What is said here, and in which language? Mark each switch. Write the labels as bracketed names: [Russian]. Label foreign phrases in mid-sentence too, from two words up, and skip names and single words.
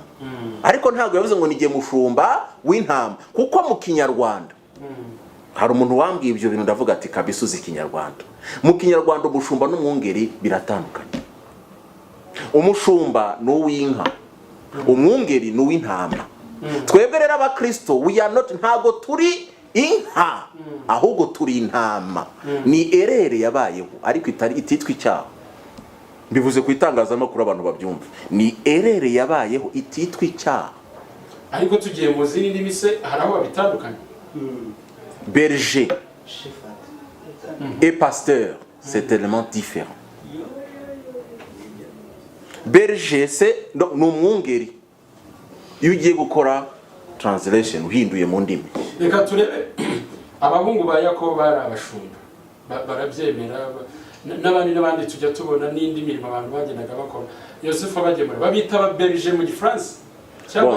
[Kinyarwanda] Ariko ntabwo yavuze ngo ni jye mushumba w'intama, kuko mu Kinyarwanda hari umuntu wambwiye ibyo bintu, ndavuga ati kabisa uzi Kinyarwanda. Mu Kinyarwanda umushumba n'umwungeri biratandukanye. Umushumba ni uw'inka, umwungeri ni uw'intama. Twebwe rero abakristo [English] we are not, [Kinyarwanda] ntago turi inka, ahubwo turi intama. Ni erere yabayeho ariko ititwa icyaha. Mbivuze ku itangazamakuru abantu babyumva, ni erere yabayeho ititwa icyaha. Ariko tugiye mu zindi ndimi se hari aho babitandukanye. [French] Berger et pasteur, c'est tellement différent. [Kinyarwanda] berger se ni umwungeri iyo ugiye gukora translation uhinduye mu ndimi. Reka turebe abahungu ba Yakobo bari abashumba barabyemera n'abandi tujya tubona n'indi mirimo abantu bagendaga bakora. Yosefu abagemura babita aba berger mu Gifaransa cyangwa